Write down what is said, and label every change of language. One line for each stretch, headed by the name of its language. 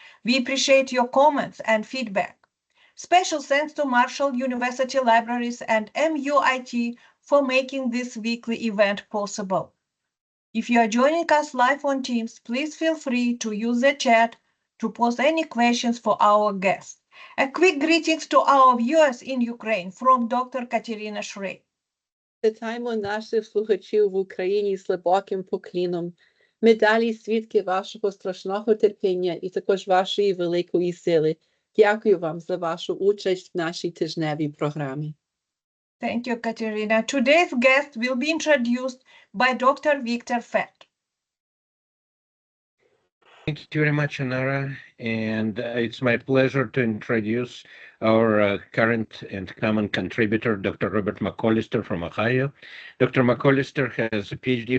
English: We appreciate your comments and feedback. Special thanks to Marshall University Libraries and MUIT for making this weekly event possible. If you are joining us live on Teams, please feel free to use the chat to post any questions for our guests. A quick greetings to our viewers in Ukraine from Dr. Katerina Shrey.
Ukrainian: Вітаємо наших слухачів в Україні з глибоким покліном. Ми далі свідки вашого страшного терпіння і також вашої великої сили. Дякую вам за вашу участь в нашій тижневій програмі.
English: Thank you, Katerina. Today's guest will be introduced by Dr. Victor Fett. Thank you very much, Anara, and it's my pleasure to introduce our current and common contributor, Dr. Robert McCollister from Ohio. Dr. McCollister has a Ph.D.